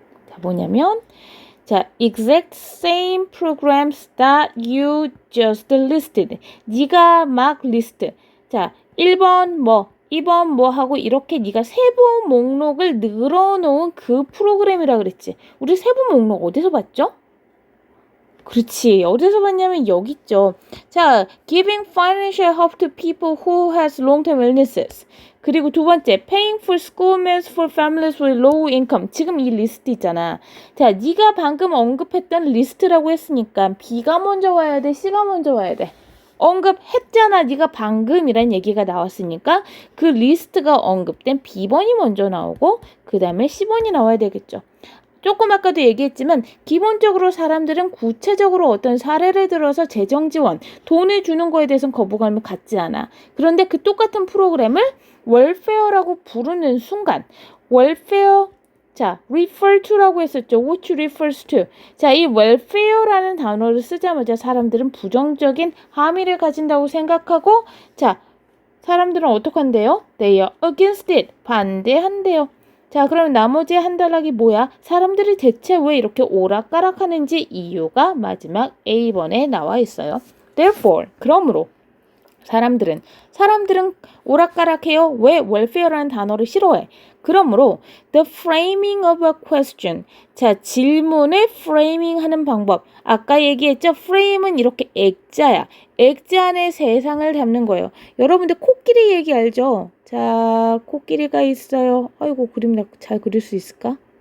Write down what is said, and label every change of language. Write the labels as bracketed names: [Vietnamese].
[Korean] 자, 뭐냐면 자, [English] exact same programs that you just listed. [Korean] 네가 막 리스트. 자, 1번 뭐, 2번 뭐 하고 이렇게 네가 세부 목록을 늘어놓은 그 프로그램이라 그랬지. 우리 세부 목록 어디서 봤죠? 그렇지. 어디서 봤냐면 여기 있죠. [English] 자, giving financial help to people who has long-term illnesses. [Korean] 그리고 두 번째, [English] paying for school meals for families with low income. [Korean] 지금 이 리스트 있잖아. 자, 네가 방금 언급했던 리스트라고 했으니까 B가 먼저 와야 돼, C가 먼저 와야 돼. 언급했잖아. 네가 방금이란 얘기가 나왔으니까 그 리스트가 언급된 B번이 먼저 나오고 그 다음에 C번이 나와야 되겠죠. 조금 아까도 얘기했지만 기본적으로 사람들은 구체적으로 어떤 사례를 들어서 재정 지원, 돈을 주는 거에 대해서는 거부감을 갖지 않아. 그런데 그 똑같은 프로그램을 welfare라고 부르는 순간 welfare 자, [English] refer to [Korean] 라고 했었죠. [English] which refers to. [Korean] 자, 이 welfare라는 단어를 쓰자마자 사람들은 부정적인 함의를 가진다고 생각하고 자, 사람들은 어떻게 한대요? [English] They are against it. [Korean] 반대한대요. 자, 그럼 나머지 한 단락이 뭐야? 사람들이 대체 왜 이렇게 오락가락하는지 이유가 마지막 A번에 나와 있어요. [English] Therefore, [Korean] 그러므로 사람들은 오락가락해요. 왜 welfare라는 단어를 싫어해? 그러므로 [English] the framing of a question. [Korean] 자, 질문을 framing 하는 방법. 아까 얘기했죠? frame은 이렇게 액자야. 액자 안에 세상을 담는 거예요. 여러분들 코끼리 얘기 알죠? 자, 코끼리가 있어요. 아이고, 그림 잘 그릴 수 있을까?